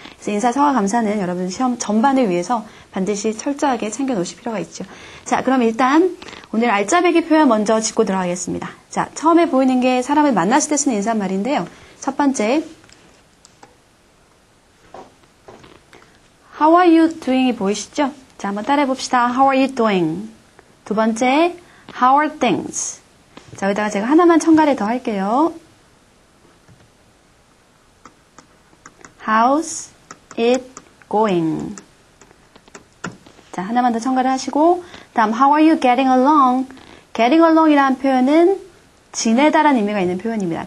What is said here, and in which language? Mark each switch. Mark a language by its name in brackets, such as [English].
[Korean] 그래서 인사, 사과, 감사는 여러분 시험 전반을 위해서 반드시 철저하게 챙겨 놓으실 필요가 있죠. 자, 그럼 일단 오늘 알짜배기 표현 먼저 짚고 들어가겠습니다. 자, 처음에 보이는 게 사람을 만났을 때 쓰는 인사말인데요. 첫 번째, [English] How are you doing [Korean] 이 보이시죠? 자, 한번 따라해 봅시다. [English] How are you doing? [Korean] 두 번째, [English] How are things? [Korean] 자, 여기다가 제가 하나만 첨가를 더 할게요. [English] How's it going? [Korean] 자, 하나만 더 첨가를 하시고 다음 [English] How are you getting along? [Korean] getting along이라는 표현은 지내다라는 의미가 있는 표현입니다.